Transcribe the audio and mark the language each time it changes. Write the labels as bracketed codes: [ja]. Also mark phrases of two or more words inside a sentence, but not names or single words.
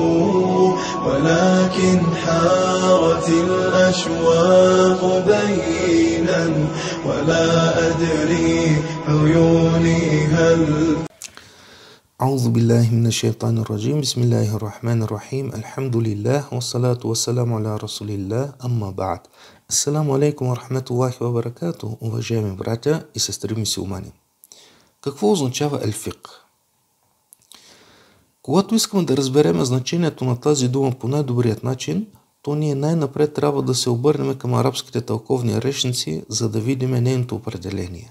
[ar] ولكن حارت الأشواق بينا ولا أدري عيوني هل. أعوذ بالله من الشيطان الرجيم. بسم الله الرحمن الرحيم. الحمد لله والصلاة والسلام على رسول الله. أما بعد. السلام عليكم ورحمة الله وبركاته, [bg] уважаеми братя и сестри мюсюлмани. Какво означава елфик? Когато искаме да разберем значението на тази дума по най-добрият начин, то ние най-напред трябва да се обърнем към арабските тълковни речници, за да видим нейното определение.